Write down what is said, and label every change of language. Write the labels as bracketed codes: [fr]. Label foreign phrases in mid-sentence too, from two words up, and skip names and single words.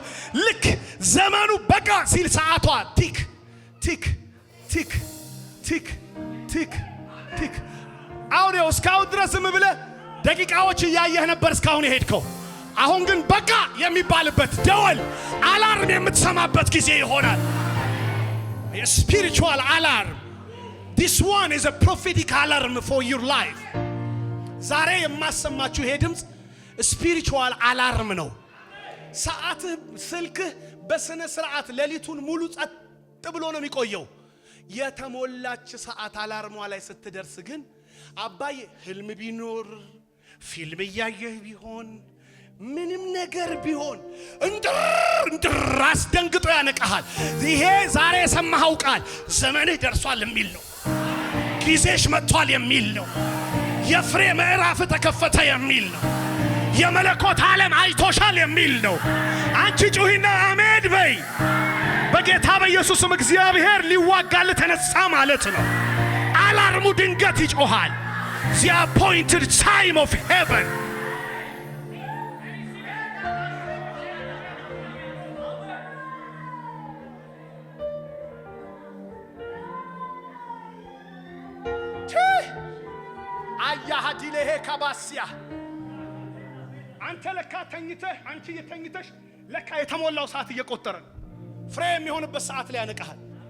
[am] ልክ ዘመኑ በቃ ሲል ሰዓቷ ቲክ ቲክ ቲክ ቲክ ቲክ ቲክ። አሁን ይኸው እስካሁን ድረስ ዝም ብለህ ደቂቃዎች እያየህ ነበር እስካሁን የሄድከው። አሁን ግን በቃ የሚባልበት ደወል አላርም የምትሰማበት ጊዜ ይሆናል። [en] spiritual alarm. This one is a prophetic alarm for your life. [am] ዛሬ የማሰማችሁ ይሄ ድምጽ [en] spiritual alarm [am] ነው። ሰዓት ስልክህ በስነ ስርዓት ሌሊቱን ሙሉ ጸጥ ብሎ ነው የሚቆየው። የተሞላች ሰዓት አላርሟ ላይ ስትደርስ ግን አባዬ ህልም ቢኖር ፊልም እያየህ ቢሆን ምንም ነገር ቢሆን እንድር አስደንግጦ ያነቃሃል። ይሄ ዛሬ የሰማኸው ቃል ዘመንህ ደርሷል የሚል ነው። ጊዜሽ መጥቷል የሚል ነው። የፍሬ ምዕራፍ ተከፈተ የሚል ነው። የመለኮት ዓለም አይቶሻል የሚል ነው። አንቺ ጩሂና አሜን በይ። በጌታ በኢየሱስም እግዚአብሔር ሊዋጋል ተነሳ ማለት ነው። አላርሙ ድንገት ይጮሃል። [en] The appointed time of heaven. [am] አያሃዲለሄ ካባሲያ አንተ ለካ ተኝተህ አንቺ የተኝተሽ ለካ የተሞላው ሰዓት እየቆጠረ ፍሬ የሚሆንበት ሰዓት ላይ ያነቃሃል።